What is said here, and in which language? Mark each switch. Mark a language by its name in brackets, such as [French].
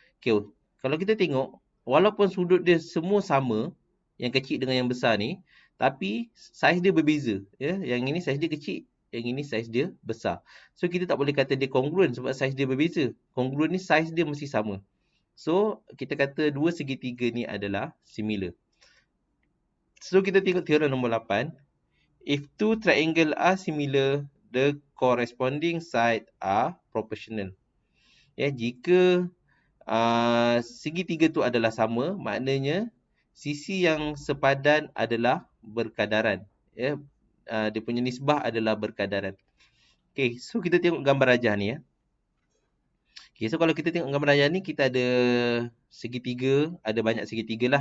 [Malay] Okay, kalau kita tengok, walaupun sudut dia semua sama, yang kecil dengan yang besar ni, tapi saiz dia berbeza. Yang ini saiz dia kecil, yang ini saiz dia besar. So, kita tak boleh kata dia congruent sebab saiz dia berbeza. Congruent ni saiz dia mesti sama. So, kita kata dua segitiga ni adalah similar. So, kita tengok teorem nombor 8. [English] If two triangle are similar, the corresponding side are proportional. [Malay] Jika segitiga tu adalah sama, maknanya sisi yang sepadan adalah berkadaran. Dia punya nisbah adalah berkadaran. Okay, so kita tengok gambar rajah ni. Okay, so kalau kita tengok gambar rajah ni, kita ada segitiga, ada banyak segitiga lah.